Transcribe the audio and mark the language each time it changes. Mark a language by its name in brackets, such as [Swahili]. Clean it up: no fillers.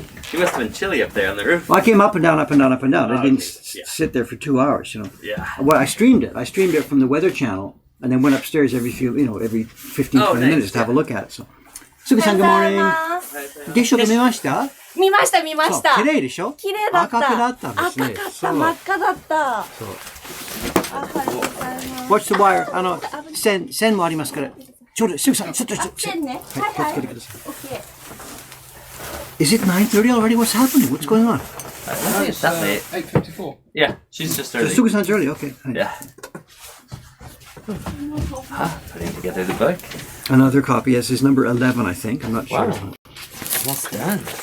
[English] You must have been chilly up there on the roof. Well, I came up and down, up and down, up and down. I didn't sit there for 2 hours, you know. Yeah. Well, I streamed it. I streamed it from the Weather Channel and then went upstairs every 15, 20 minutes to have a look at it. So, Sugi-san, good morning. [Japanese] 月食見ました? 見ました見ました。綺麗でしょ? 綺麗だった。赤くなったんですね。赤かった真っ赤だった。そう。ありがとうございます。 [English] Watch the wire. [Japanese] 線もありますから。ちょうど、Sugi-san、ちょっと。線ね。はい、気をつけてください。 [English] OK。 Is it 9:30 already? What's happening? What's going on? I don't think it's that late. 8:54. Yeah, she's just early. Sugi-san's early, okay. Yeah. Putting together the book. Another copy. Yes, is number 11, I think. I'm not sure. Almost done.